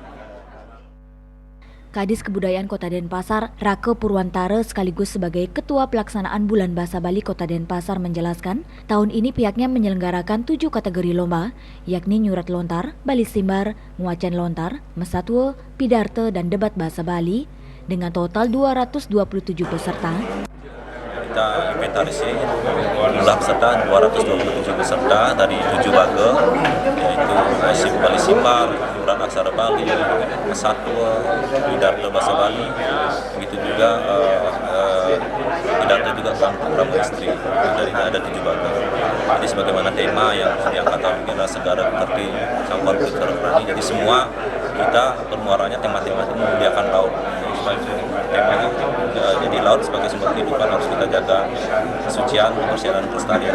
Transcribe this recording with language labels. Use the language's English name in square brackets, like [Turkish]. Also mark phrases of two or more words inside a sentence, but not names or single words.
[Indonesian] Kadis Kebudayaan Kota Denpasar, Rake Purwantara sekaligus sebagai Ketua Pelaksanaan Bulan Bahasa Bali Kota Denpasar menjelaskan, tahun ini pihaknya menyelenggarakan 7 kategori lomba, yakni Nyurat Lontar, Bali Simbar, Muacan Lontar, Mesatwa, Pidarte, dan Debat Bahasa Bali, dengan total 227 peserta. Kita inventarisir jumlah peserta 227 peserta dari 7 baga, yaitu Bali Simbar, Nyurat Aksara Bali, Mesatwa, Pidarte Bahasa Bali, begitu juga Pidarte juga Bangku Rama Istri. Dari ada 7 baga. Jadi sebagaimana tema yang diangkat adalah Segera Kerti Campuan Urip Sarwa Prani. Jadi semua kita bermuaranya tema-tema itu memuliakan laut. Temanya jadi laut sebagai sumber kehidupan harus kita jaga, kesucian, kebersihan, dan kelestarian.